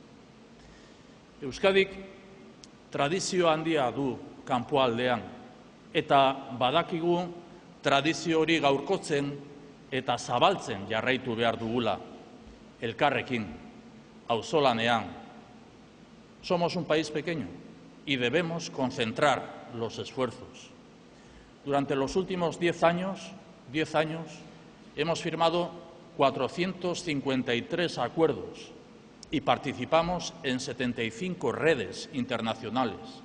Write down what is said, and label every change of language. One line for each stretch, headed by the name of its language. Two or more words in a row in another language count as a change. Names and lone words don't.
Basque: Euskadik tradizio handia du kanpoaldean eta badakigu tradizio hori gaurkotzen eta zabaltzen jarraitu behar dugula, elkarrekin, auzolanean.
Spanish: Somos un país pequeño y debemos concentrar los esfuerzos. Durante los últimos 10 años, hemos firmado 453 acuerdos y participamos en 75 redes internacionales.